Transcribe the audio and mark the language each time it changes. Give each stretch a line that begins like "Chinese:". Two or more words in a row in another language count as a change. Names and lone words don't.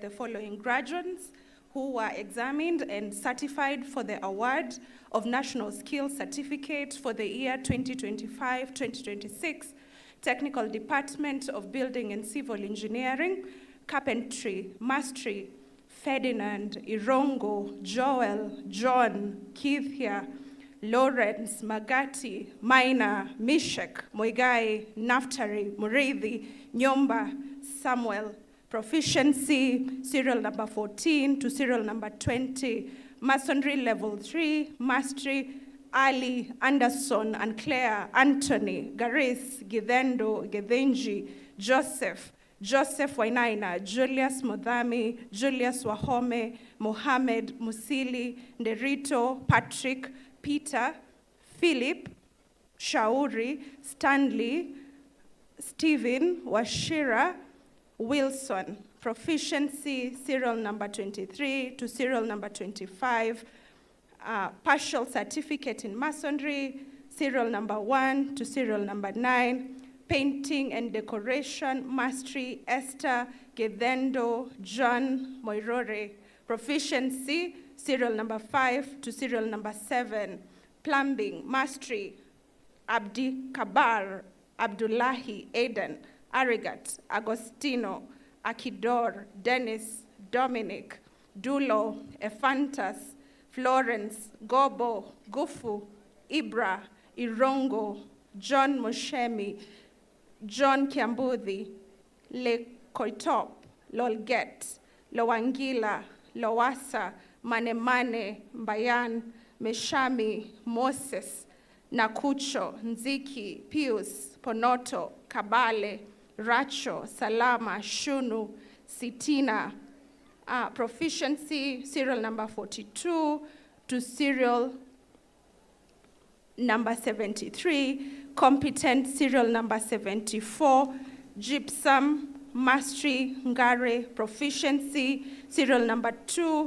English: the following graduates who were examined and certified for the award of National Skills Certificate for the year 2025-2026, Technical Department of Building and Civil Engineering, Carpentry, Mastery, Ferdinand, Irongo, Joel, John, Keithia, Lawrence, Magati, Maina, Mishek, Moigai, Naftari, Murithi, Nyomba, Samuel. Proficiency, serial number 14 to serial number 20. Masonry level 3, Mastery, Ali, Anderson, and Claire, Anthony, Garis, Gidendo, Gedenji, Joseph, Joseph Wainaina, Julius Modami, Julius Wahome, Mohammed, Musili, Nderito, Patrick, Peter, Philip, Shauri, Stanley, Stephen, Washira, Wilson. Proficiency, serial number 23 to serial number 25. Partial certificate in masonry, serial number 1 to serial number 9. Painting and decoration, mastery, Esther, Gedendo, John, Moirore. Proficiency, serial number 5 to serial number 7. Plumbing, mastery, Abdi Kabar, Abdullahi, Aiden, Arigat, Agostino, Akidor, Dennis, Dominic, Dulo, Ephantas, Florence, Gobo, Gufu, Ibra, Irongo, John Moshemi, John Kiambudhi, Le Koitop, Lolget, Lowangila, Lowasa, Manemane, Mbayan, Meshami, Moses, Nakucho, Nziki, Pius, Ponoto, Kabale, Racho, Salama, Shunu, Sitina. Proficiency, serial number 42 to serial number 73. Competent, serial number 74. Gypsum, mastery, Ngare. Proficiency, serial number 2.